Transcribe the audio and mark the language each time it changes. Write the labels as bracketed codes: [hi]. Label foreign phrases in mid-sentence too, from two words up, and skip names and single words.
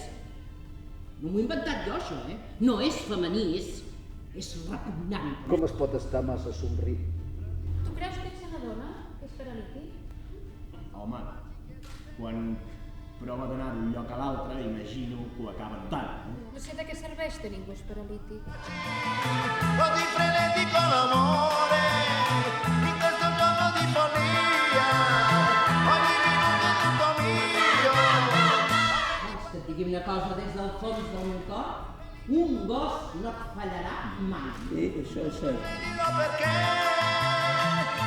[ca] No m'ho he inventat jo, això, No és femení, és repugnant. Com es pot estar massa somrit? Tu creus que ets una dona? Que és paralític? Home, quan prova d'anar d'un lloc a l'altre, imagino que ho acaba notant. No sé de què serveix tenir un gos paralític. [it] Così frenetico l'amore, in questo giorno di follia, ogni minuto è tutto mio. [ca] Vols que et digui una cosa des del fons del meu cor? Un gos no et fallarà mai. Això és cert. [it] Dico perché